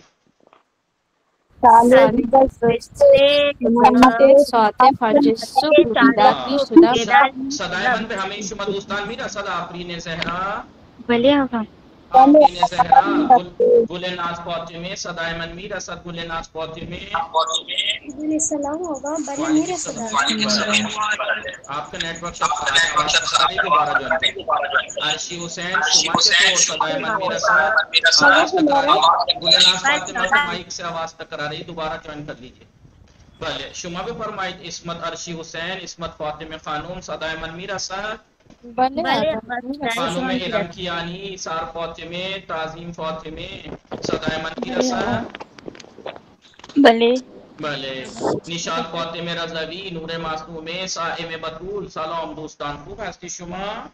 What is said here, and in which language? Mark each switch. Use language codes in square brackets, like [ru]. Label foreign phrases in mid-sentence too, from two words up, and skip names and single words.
[fa] ساعت فجر صبح بیدار می شدم. صدای من به همه شما دوستان میرسد آفرین زهرا؟ بله آقا. آفرین زهرا گل ناز فاطمه صدای من میرسد گل ناز فاطمه؟ سلام آقا بله میرسد. [ur] آپ کا نیٹ ورک دوبارہ جوائن کریں. [fa] عرشی حسین شما چطور صدای من میرسد؟ آواز تکراری [ur] گل ناز فاطمہ کے مائک سے [fa] آواز تکراری [ur] دوبارہ جوائن کر لیجیے. [fa] بله شما بفرمایید اسمت عرشی حسین اسمت فاطمه خانم صدای من میرسد؟ بله خانم علم کیانی سار فاطمه تعظیم فاطمه صدای من میرسد؟ بله. بله نشاط فاطمه رضوی نور معصومه صائم بطول سلام دوستان خوب هستی شما؟